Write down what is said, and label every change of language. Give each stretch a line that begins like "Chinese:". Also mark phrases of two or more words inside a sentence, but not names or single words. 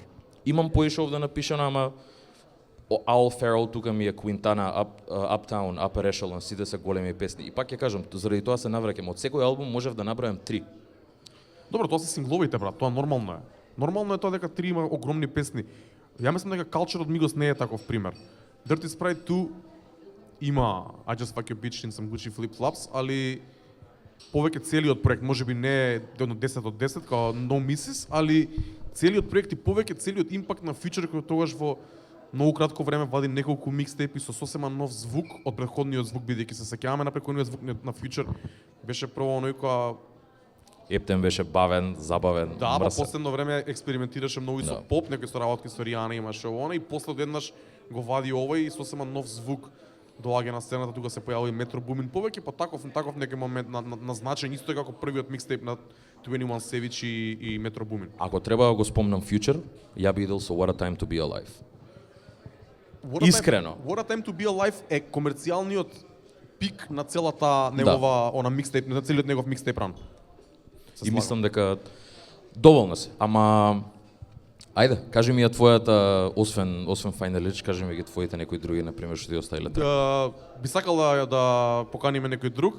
Macedonian: Имам поише овде напишано, ама Al Farrell тука ми е Quintana, Uptown, Upper Echelon, сите се големи песни. И пак ќе кажам, заради тоа се навраќам. Од секој албум можев да набројам 3. Добро, тоа се сингловите, брат, тоа нормално е. Нормално е тоа дека 3 има огромни песни. Ја мислам дека Culture од Migos не е таков пример. Dirty Sprite 2 има I Just Fuck Your Bitch in Some Gucci Flip Flops, али повеќе целиот проект, можеби не е 10 од 10, као
English: No Misses,
Macedonian: али целиот проект и повеќе целиот импакт на Future кој тогаш во многу кратко време вади неколку микстейпи со сосема нов звук од претходниот звук, бидејќи се сеќаваме на претходниот звук на Future беше прво оној која Ептен беше бавен, забавен, да, мрсен. во последно време експериментираше многу и со поп, некои со работки со Ријана имаше оно и после одеднаш го вади овој и сосема нов звук доаѓа на сцената, тука се појави Метро Бумин повеќе, па таков некој момент на значај, исто како првиот микстейп на 21 Savage и Метро Бумин. Ако треба да го спомнам Future, ја би идел со What a Time to Be Alive. Искрено. What a Time to Be Alive е комерцијалниот пик на целата негова она микстейп, на целиот негов
English: mixtape run.
Macedonian: И мислам дека доволно се, ама ајде, кажи ми ја твојата, освен Final кажи ми ги твоите некои други, например, што ти оставиле. Би сакал да поканиме некој друг.